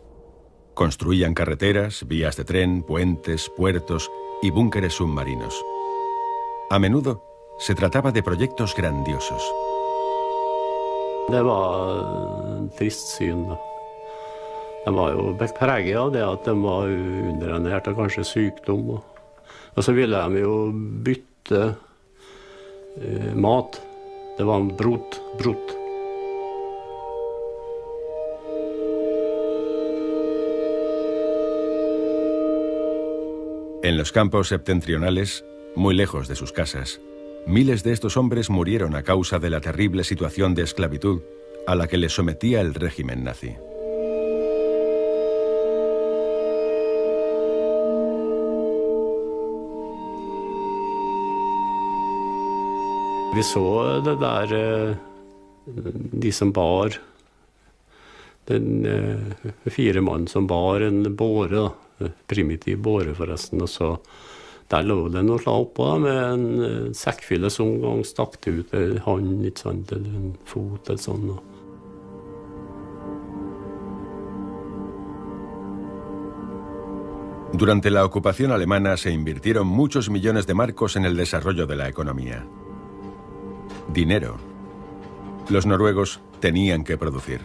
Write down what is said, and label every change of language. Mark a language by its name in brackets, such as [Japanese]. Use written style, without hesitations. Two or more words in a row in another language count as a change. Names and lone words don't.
[Spanish] Construían carreteras, vías de tren, puentes, puertos y búnkeres submarinos. A menudo se trataba de proyectos grandiosos. [Norwegian] Det var trist syn, da. De var jo preget av det at de var underernært og kanskje sykdom. Og så ville de jo bytte mat. Det var brot. [Spanish] En los campos septentrionales, muy lejos de sus casas, miles de estos hombres murieron a causa de la terrible situación de esclavitud a la que les sometía el régimen nazi. [Norwegian] Vi så det der, de som bar, den 4 mann som bar en båre, primitiv båre forresten, og så Der lå det noe slag oppå da, med en sekkfylle som en gang stakk det ut en hånd, ikke sant, eller en fot eller sånn. [Spanish] Durante la ocupación alemana se invirtieron muchos millones de marcos en el desarrollo de la economía. Dinero. Los noruegos tenían que producir.